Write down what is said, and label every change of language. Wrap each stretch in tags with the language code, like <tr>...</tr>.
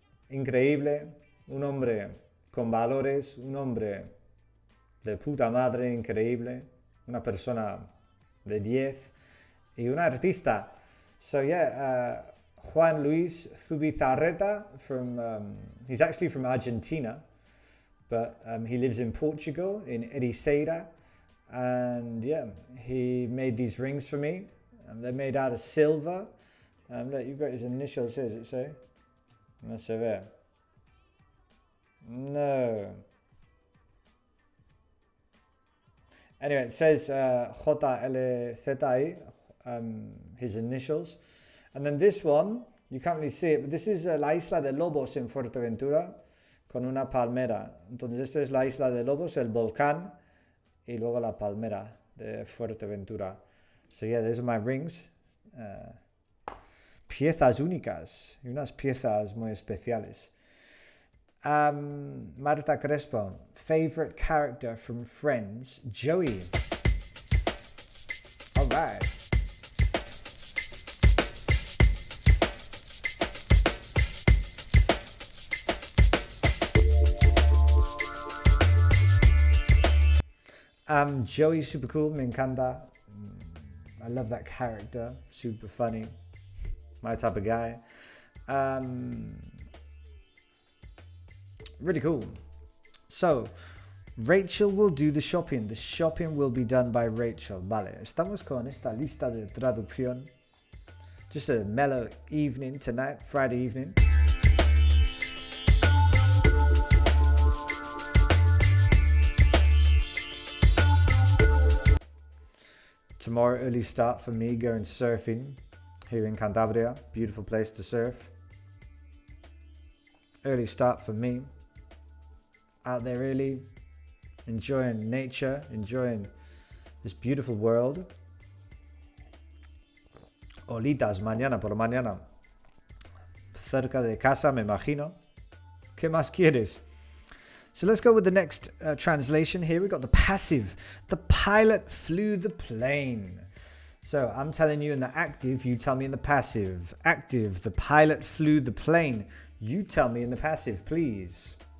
<es>Increíble, un hombre con valores, un hombre de puta madre, increíble, una persona de 10 y un artista.</es> <en>So yeah, Juan Luis Zubizarreta he's actually from Argentina, but he lives in Portugal, in Ericeira. And yeah, he made these rings for me. They're made out of silver. Look, you've got his initials here, does it say?</en> <es>No se ve.</es> <en>No. Anyway, it says JLZI, his initials. And then this one, you can't really see it, but this is</en> <es>la isla de Lobos en Fuerteventura, con una palmera. Entonces esto es la isla de Lobos, el volcán, y luego la palmera de Fuerteventura.</es> <en>So yeah, these are my rings.</en> <es>Piezas únicas, y unas piezas muy especiales.</es> <en>Marta Crespo, favorite character from Friends, Joey. All right. Joey, super cool,</en> <es>me encanta.</es> <en>I love that character, super funny. My type of guy. Really cool. So, Rachel will do the shopping. The shopping will be done by Rachel.</en> <es>Vale, estamos con esta lista de traducción.</es> <en>Just a mellow evening tonight, Friday evening. Tomorrow, early start for me going surfing here in Cantabria. Beautiful place to surf. Early start for me. Out there early, enjoying nature, enjoying this beautiful world.</en> <es>Olitas mañana por mañana. Cerca de casa, me imagino. ¿Qué más quieres?</es> <en>So let's go with the next translation here. We've got the passive. The pilot flew the plane. So I'm telling you in the active, you tell me in the passive. Active, the pilot flew the plane. You tell me in the passive, please.</en>